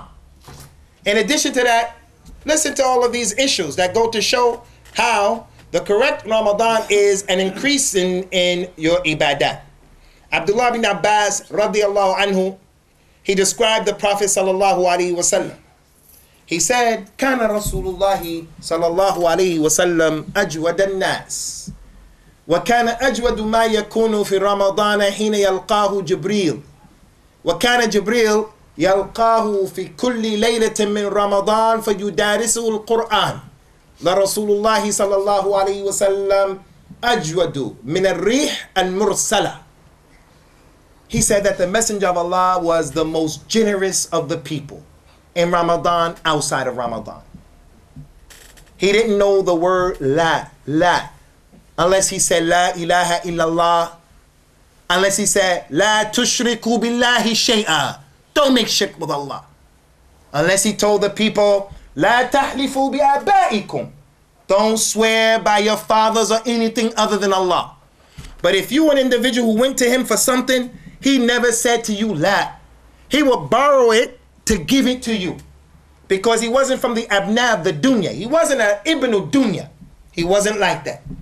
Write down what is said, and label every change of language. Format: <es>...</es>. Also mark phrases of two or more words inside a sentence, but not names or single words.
<en>In addition to that, listen to all of these issues that go to show how the correct Ramadan is an increase in your ibadat. Abdullah bin Abbas</en> <ar>رضي الله عنه,</ar> <en>he described the Prophet</en> <ar>صلى الله عليه وسلم.</ar> <en>He said,</en> <ar>كان رسول الله صلى الله عليه وسلم أجود الناس وكان أجود ما يكون في رمضان حين يلقاه جبريل وكان جبريل يلقاه في كل ليلة من رمضان فيدارسه القرآن لرسول الله صلى الله عليه وسلم أجود من الريح المرسلة.</ar> <en>He said that the Messenger of Allah was the most generous of the people in Ramadan, outside of Ramadan. He didn't know the word la, unless he said</en> <ar>لا إله إلا الله,</ar> <en>unless he said</en> <ar>لا تشرك بالله شيئا,</ar> <en>don't make shirk with Allah, unless he told the people</en> <ar>لا تحلفوا بآبائكم,</ar> <en>don't swear by your fathers or anything other than Allah. But if you an individual who went to him for something, he never said to you la. He would borrow it to give it to you, because he wasn't from the abna of the dunya. He wasn't an</en> <ar>ابن دنيا.</ar> <en>He wasn't like that.</en>